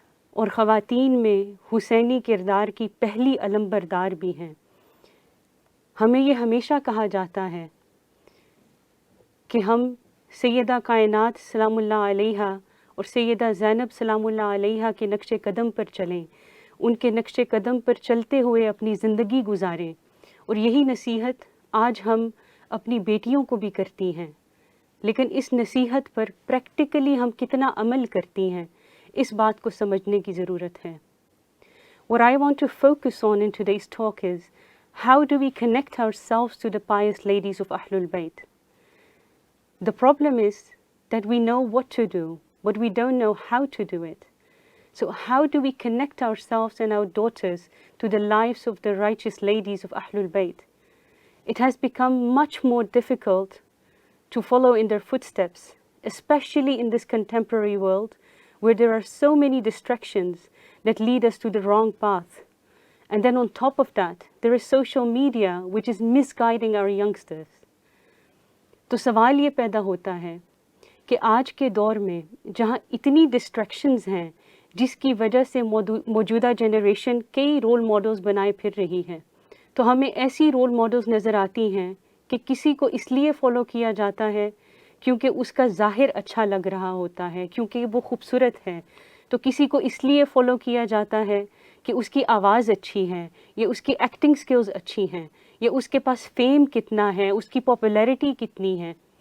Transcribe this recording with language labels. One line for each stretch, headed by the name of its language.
Urdu: اور خواتین میں حسینی کردار کی پہلی علم بردار بھی ہیں۔ ہمیں یہ ہمیشہ کہا جاتا ہے کہ ہم سیدہ کائنات سلام اللہ علیہا اور سیدہ زینب سلام اللہ علیہا کے نقش قدم پر چلیں، ان کے نقش قدم پر چلتے ہوئے اپنی زندگی گزاریں، اور یہی نصیحت آج ہم اپنی بیٹیوں کو بھی کرتی ہیں۔ لیکن اس نصیحت پر پریکٹیکلی ہم کتنا عمل کرتی ہیں، اس بات کو سمجھنے کی ضرورت ہے۔
English: What I want to focus on in today's talk is how do we connect ourselves to the pious ladies of Ahlul Bayt? The problem is that we know what to do, but we don't know how to do it. So how do we connect ourselves and our daughters to the lives of the righteous ladies of Ahlul Bayt? It has become much more difficult to follow in their footsteps, especially in this contemporary world where there are so many distractions that lead us to the wrong path. And then on top of that, there is social media which is misguiding our youngsters.
Urdu: تو سوال یہ پیدا ہوتا ہے کہ آج کے دور میں جہاں اتنی ڈسٹریکشنز ہیں جس کی وجہ سے موجودہ جنریشن کئی رول ماڈلز بنائے پھر رہی ہے، تو ہمیں ایسی رول ماڈلز نظر آتی ہیں کہ کسی کو اس لیے فالو کیا جاتا ہے کیونکہ اس کا ظاہر اچھا لگ رہا ہوتا ہے، کیونکہ وہ خوبصورت ہے، تو کسی کو اس لیے فالو کیا جاتا ہے کہ اس کی آواز اچھی ہے، یا اس کی ایکٹنگ سکلز اچھی ہیں، یا اس کے پاس فیم کتنا ہے، اس کی پاپولیرٹی کتنی ہے۔